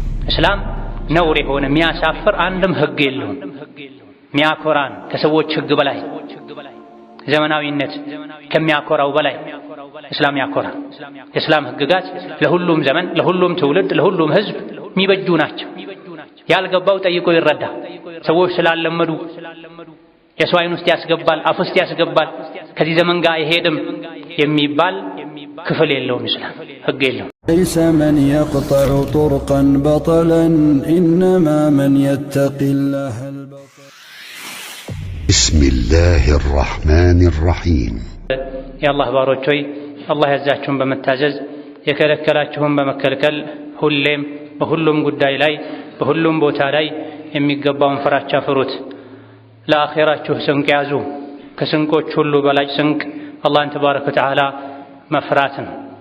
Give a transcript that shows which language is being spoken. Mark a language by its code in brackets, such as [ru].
[am] እስላም ነውር የሆነ የሚያሳፍር አንድም ህግ የለውም። ሚያኮራን ከሰዎች ህግ በላይ ዘመናዊነት ከሚያኮራው በላይ እስላም ያኮራ። የእስላም ህግጋት ለሁሉም ዘመን ለሁሉም ትውልድ ለሁሉም ህዝብ የሚበጁ ናቸው። ያልገባው ጠይቆ ይረዳ። ሰዎች ስላለመዱ የሰው አይን ውስጥ ያስገባል አፍ ውስጥ ያስገባል ከዚህ ዘመን ጋር አይሄድም የሚባል ክፍል የለውም። እስላም ህግ የለውም። [ar] ليس من يقطع طرقا بطلا إنما من يتقي الله البطل. بسم الله الرحمن الرحيم. يا الله باروች [am] ሆይ አላህ ያዛችሁን በመታዘዝ የከለከላችሁን በመከልከል ሁሌም በሁሉም ጉዳይ ላይ በሁሉም ቦታ ላይ የሚገባውን ፍራቻ ፍሩት። ለአኺራችሁ ስንቅ ያዙ። ከስንቆች ሁሉ በላጭ ስንቅ አላህን ተባረከ ወተዓላ መፍራት ነው።